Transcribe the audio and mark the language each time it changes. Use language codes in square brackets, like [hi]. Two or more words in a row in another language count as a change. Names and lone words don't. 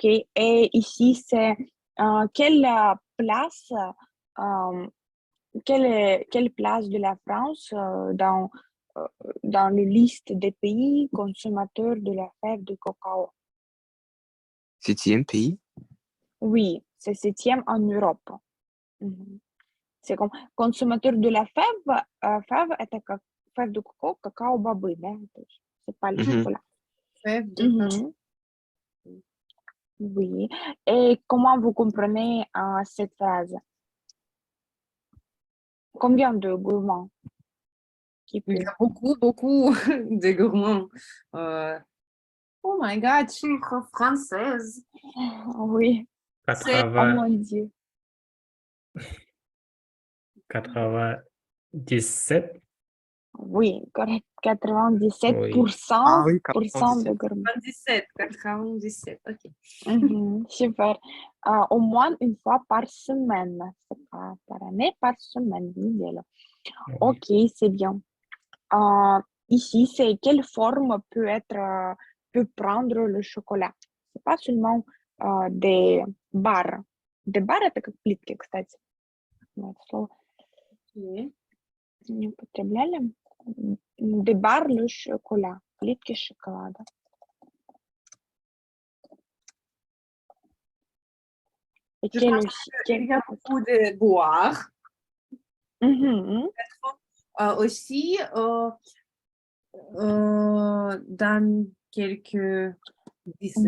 [fr] Et ici, c'est quelle place, quelle place de la France euh, dans la liste des pays consommateurs de la fève de cacao? 7e pays? Oui, c'est 7e en Europe. Mhm. C'est comme consommateur de la fève. Fève, [ru] это как [fr] fève de coco, [ru] какао-бобы, да? То есть [fr] c'est pas le Mhm. chocolat. Fève de Mhm. Oui. Et comment vous comprenez cette phrase? Combien de gourmands qui Il y peut? a beaucoup, beaucoup de gourmands. [en] Oh my God, [fr] chiffre française. Oui. Oh 80, mon Dieu. 97. Oui, correct. 97% Oui. Ah oui, de 97. gourmands. 97, ok. Mhm, super. Au moins une fois par semaine. C'est pas par année, par semaine. [ru] неделю. [fr] Oui. Ok, c'est bien. Ici, c'est quelle forme peut prendre le chocolat? C'est pas seulement des barres. Des barres, [ru] это как плитки, кстати. Мы это слово [fr] Ok. [ru] не употребляли. [fr] Des barres, le chocolat. [ru] Плитки шоколада. [fr] Et Je quel pense aussi, qu'il quel y a beaucoup de boire. Mhm. Aussi, dans quelques desserts,